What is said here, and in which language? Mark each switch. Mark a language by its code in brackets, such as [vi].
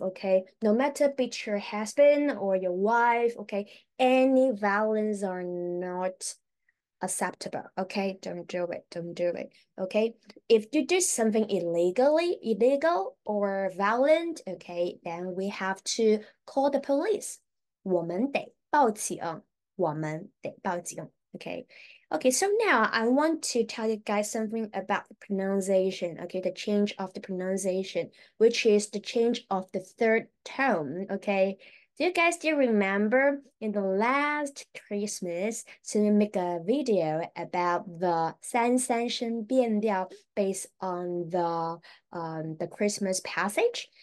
[en] Okay, no matter beat your husband or your wife. Okay, any violence are not acceptable. Okay, don't do it. Don't do it. Okay, if you do something illegal or violent. Okay, then we have to call the police. [zh] 我们得报警，我们得报警。 [en] Okay. Okay, so now I want to tell you guys something about the pronunciation. Okay, the change of the pronunciation, which is the change of the third tone. Okay. Do you guys still remember in the last Christmas, so we make a video about the 三声变调 based on the Christmas passage?